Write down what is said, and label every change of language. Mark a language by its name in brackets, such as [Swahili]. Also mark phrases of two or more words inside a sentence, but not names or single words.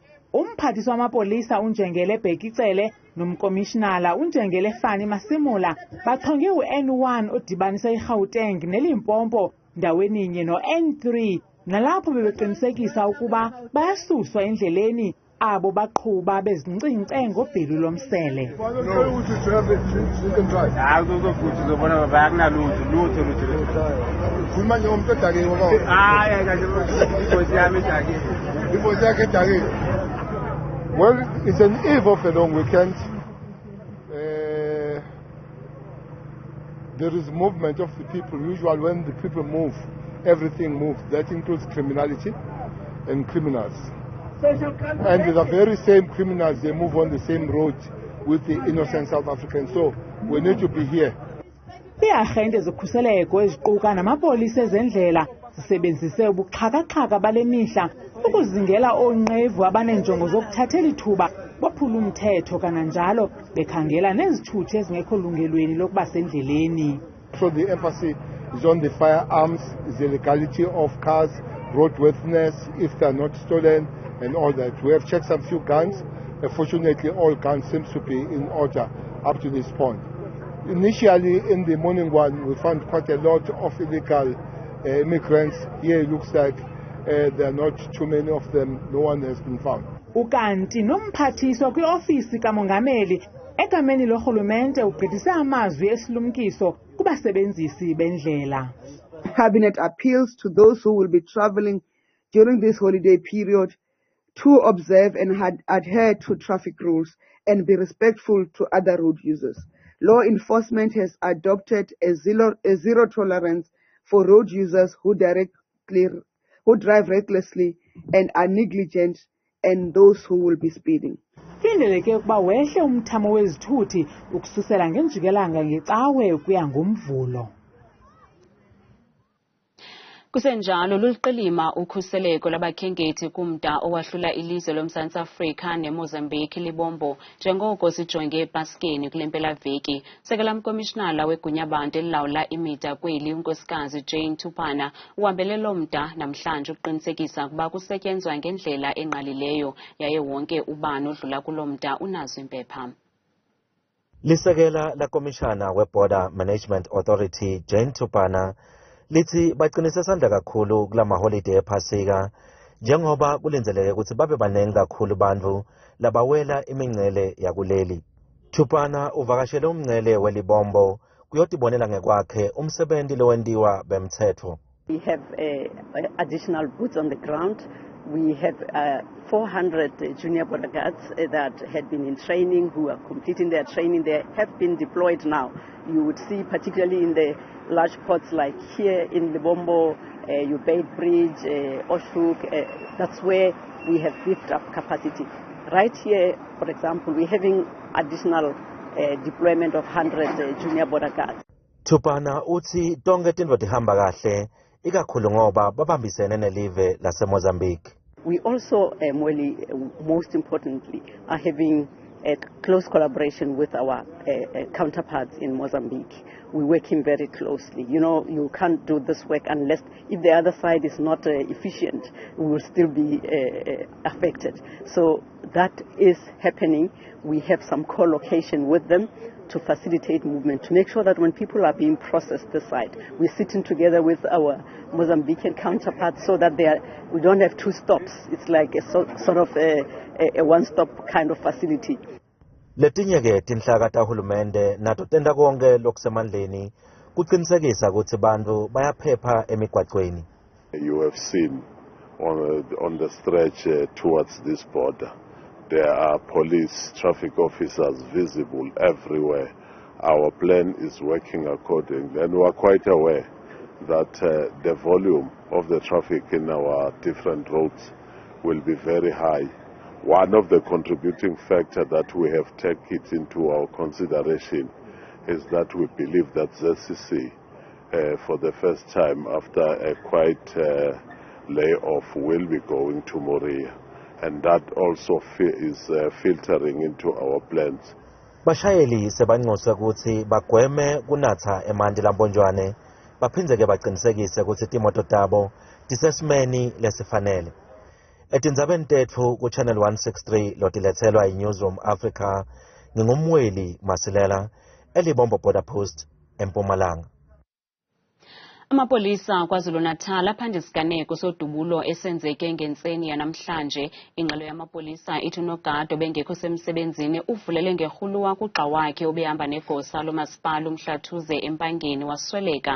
[Xhosa] Umphathiswa wamapolisa unjengele Bhekicele nomkomishinala unjengele Fani Masimula bachonge u-N1 odibanisa iGauteng neLimpopo ndaweninye no-N3 nalapho bebeqinisekisa ukuba bayasuswa endleleni abo baqhuba bezincincce ngobhelu lomsele. [English] Well, it's an eve of a long weekend. There is movement of the people. Usually when the people move, everything moves. That includes criminality and criminals. And the very same criminals, they move on the same road with the innocent South Africans. So we need to be here. [Xhosa] Iagente zokhuseleko eziquka namapolisa ezendlela zisebenzise ubuxhaka-xhaka bale mihla ukuzingela oonqevu abaneenjongo zokuthathela ithuba bophula umthetho kananjalo bekhangela nezithuthi ezingekho lungelweni lokuba sendleleni. [English] So the emphasis is on the firearms, the legality of cars, roadworthiness, if they are not stolen, and all that. We have checked some few guns. Fortunately, all guns seems to be in order up to this point. Initially, in the morning one, we found quite a lot of illegal immigrants. Here it looks like there are not too many of them. No one has been found. [Xhosa] Ukanti nomphathiswa kwiofisi kamongameli egameni lorhulumente ugqithise amazwi esilumkiso kubasebenzisi bendlela. [English] Cabinet appeals to those who will be travelling during this holiday period to observe and adhere to traffic rules and be respectful to other road users. Law enforcement has adopted a zero tolerance for road users who drive recklessly and are negligent, and those who will be speeding. [Xhosa] Kulindeleke ukuba wehle umthamo wezithuthi ukususela ngenjikelanga ngecawe ukuya ngoMvulo. Kusenjalo luliqilima ukhuseleko labakhenkethi kumda owahlula ilizwe loMzantsi Afrika neMozambique iLebombo njengoko sijonge epaskeni kule mpelaveki. Sekela mkomishinala wegunyabantu elilawula imida kweli unkosikazi Jane Tupana uhambele lo mda namhlanje ukuqinisekisa ukuba kusetyenzwa ngendlela engqalileyo yaye wonke ubani odlula kulo mda unazo impepha. [Swati] Lisekela la komishana we- [English] Border Management Authority [Swati] Jane Tupana lithi baqinise isandla kakhulu kulama holiday ephasika njengoba kulindeleke ukuthi babe baningi kakhulu bantu labawela imingcele yakuleli. Tupana uvakashele umngcele weLebombo kuyotibonela ngekwakhe umsebenzi lowentiwa bemthetho. [English] We have additional boots on the ground. We have 400 junior border guards that had been in training, who are completing their training. They have been deployed now. You would see, particularly in the large ports like here in Lebombo, Ubaid Bridge, Oshuk, that's where we have beefed up capacity. Right here, for example, we're having additional deployment of 100 junior border guards. [Swati] Thupana uthi tonke tintfo tihamba kahle ikakhulu ngoba babambisene nelive laseMozambique. [English] We also, most importantly, are having a close collaboration with our counterparts in Mozambique. We're working very closely. You know, you can't do this work unless, if the other side is not efficient, we will still be affected. So that is happening. We have some co-location with them to facilitate movement, to make sure that when people are being processed this side, we're sitting together with our Mozambican counterparts so that we don't have two stops. It's like a sort of a one-stop kind of facility. [Swati] Letinye-ke tinhlaka tahulumende nato tenta konke lokusemandleni kucinisekisa ukuthi bantfu bayaphepha emigwaqweni. [English] You have seen on the stretch towards this border, there are police, traffic officers visible everywhere. Our plan is working accordingly, and we are quite aware that the volume of the traffic in our different roads will be very high. One of the contributing factors that we have taken into our consideration is that we believe that ZCC, for the first time after a quite layoff, will be going to Moria. And that also is filtering into our plans. [Swati] Bashayeli sebanxuswe ukuthi bagweme kunatha emanti lamponjwane baphindze-ke baqinisekise ukuthi timoto tabo tisesimeni lesifanele. Etindzabeni tetfu ku-Channel 163 lotilethelwa iNewsroom Africa ngingumweli Masilela eLebombo Border Post eMpumalanga. [Xhosa] Amapolisa KwaZulu-Natal aphand'isiganeko sodubulo esenzeke ngentseni yanamhlanje. Ingxelo yamapolisa ithi unogada bengekho semsebenzini uvulele ngerhuluwa kugxa wakhe obehamba negosa lomasipala uMhlathuze empangeni wasweleka.